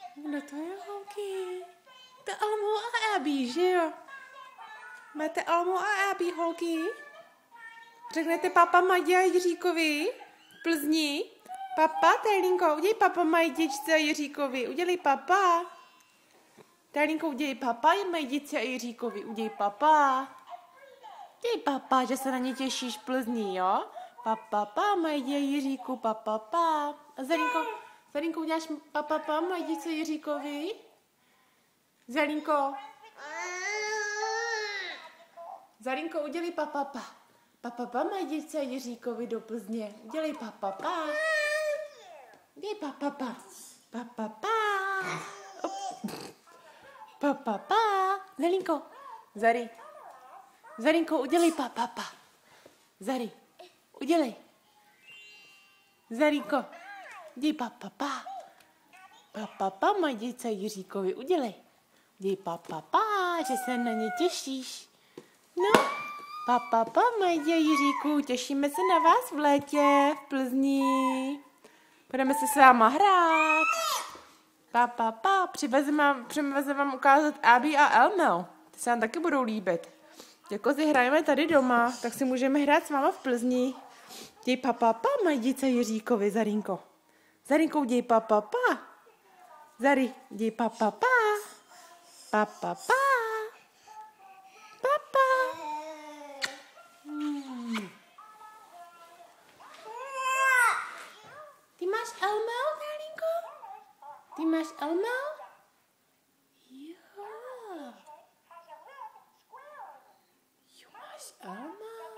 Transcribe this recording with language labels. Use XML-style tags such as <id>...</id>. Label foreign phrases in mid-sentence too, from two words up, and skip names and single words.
<cs>Kdo to je, holky? To Almu a Abby, že jo? Máte Almu a Abby, holky? Řeknete papa Madě a Jiříkovi v Plzni? Papa, Tajlínko, udělej papa Majdičce a Jiříkovi. Udělej papa. Tajlínko, udělej papa Majdičce a Jiříkovi. Udělej papa. Udělej papa, že se na ně těšíš v Plzni, jo? Papa, Majdě a Jiříku, papa. A Zelínko, uděláš papa Majdičce a Jiříkovi? Zelínko, udělej papa. Papa Majdičce a Jiříkovi do Plzně. Udělej papa. Udělej papa. Papa. Zelínko. Zarínko, udělej papa. Zari, udělej. Zarínko, udělej papa. Papa Majdičce a Jiříkovi, udělej. Udělej papa, že se na ně těšíš. No. Papa, Majdě, Jiříku, těšíme se na vás v létě v Plzni. Budeme se s váma hrát. Papa, přivezeme vám ukázat Abby a Elmo. Ty se nám taky budou líbit. Jako si hrajeme tady doma, tak si můžeme hrát s váma v Plzni. Děj papa, Majdičce Jiříkovi, Zarínko. Zarínko, děj papa. Zari, děj papa. Papa. Ty máš Elmo, Karlínko? Ty máš Elmo? Jo. Jo, máš Elmo?</cs>